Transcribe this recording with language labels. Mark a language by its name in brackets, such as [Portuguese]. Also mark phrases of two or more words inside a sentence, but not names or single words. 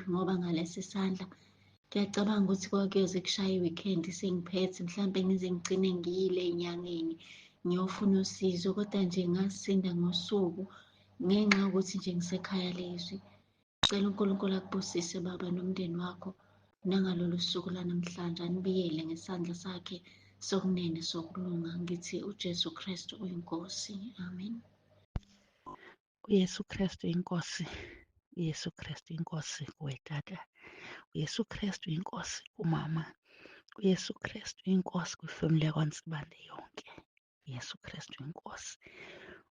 [Zulu] Ngoba ngalesi sandla ngiyacabanga ukuthi kuyoze kushaye i-weekend sengiphethe, mhlampe ngize ngigcine ngiyile ey'nyangeni ngiyofuna usizo, kodwa nje ngasinda ngosuku ngenxa yokuthi nje ngisekhaya lezwi. Cela uNkulunkulu akubusise baba nomndeni wakho nangalolu suku lanamhlanje, anibiyele ngesandla sakhe sokunene sokulunga. Ngithi uJesu Kristu uyinkosi. Amen. [Xhosa] uYesu Kristu inkosi, uYesu Kristu inkosi kuwe tata, uYesu Kristu inkosi kumama, uYesu Kristu inkosi kwifamily yakwaNsibande yonke. uYesu Kristu inkosi.